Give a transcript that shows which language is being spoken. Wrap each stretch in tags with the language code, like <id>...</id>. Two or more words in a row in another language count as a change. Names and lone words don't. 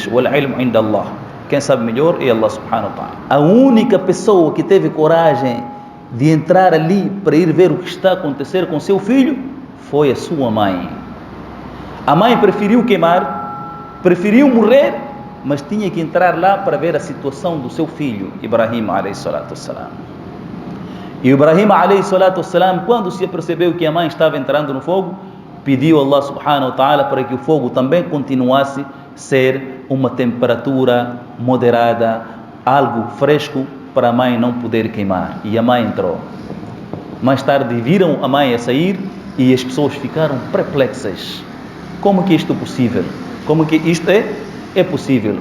<ar>والعلم عند الله,</ar> <pt>quem sabe melhor é Allah</pt> <ar>سبحانه وتعالى.</ar> <pt>A única pessoa que teve coragem de entrar ali para ir ver o que está a acontecer com seu filho foi a sua mãe. A mãe preferiu queimar, preferiu morrer, mas tinha que entrar lá para ver a situação do seu filho,</pt> <ar>Ibrahim, عليه الصلاة والسلام. E Ibrahim, عليه الصلاة والسلام,</ar> <pt>quando se apercebeu que a mãe estava entrando no fogo, pediu a Allah</pt> <ar>سبحانه وتعالى</ar> <pt>para que o fogo também continuasse a ser uma temperatura moderada, algo fresco, para a mãe não poder queimar. E a mãe entrou. Mais tarde viram a mãe a sair e as pessoas ficaram perplexas. Como que isto é possível? Como que isto é possível?</pt>